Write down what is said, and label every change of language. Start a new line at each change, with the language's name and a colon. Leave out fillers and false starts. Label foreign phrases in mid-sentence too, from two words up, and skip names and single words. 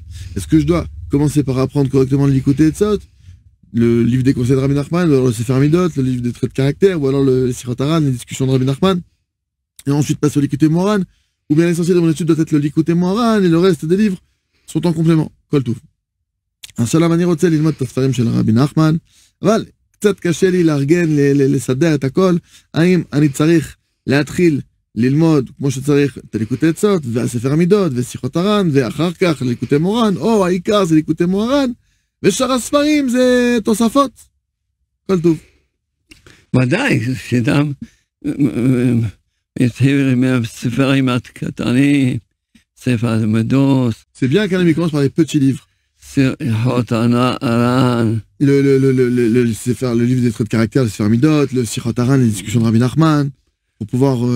French: Est-ce que je dois commencer par apprendre correctement le Likutei Etzot, le livre des conseils de Rabbi Nachman, ou alors le Sefer Midot, le livre des traits de caractère, ou alors le Sirot Haran, les discussions de Rabbi Nachman, et ensuite passer au Likutei Moharan? Ou bien l'essentiel de mon étude doit être le Likutei Moharan et le reste des livres sont en complément.
Hebrew: כל טוב. השלום, אני רוצה ללמוד את הספרים של רבי נחמן, אבל קצת קשה לי לארגן, לסדר את הכל. האם אני צריך להתחיל ללמוד כמו שצריך את הליקוטי עצות, והספר המידות, ושיחות הר"ן, ואחר כך ליקוטי מורן, או העיקר זה ליקוטי מוהר"ן, ושאר הספרים זה תוספות. כל טוב. ודאי, שדם...
French: C'est bien qu'un ami commence par les petits livres. Le livre des traits de caractère, le Sefer Midot, le Sirot Haran, les discussions de Rabbi Nachman, pour pouvoir...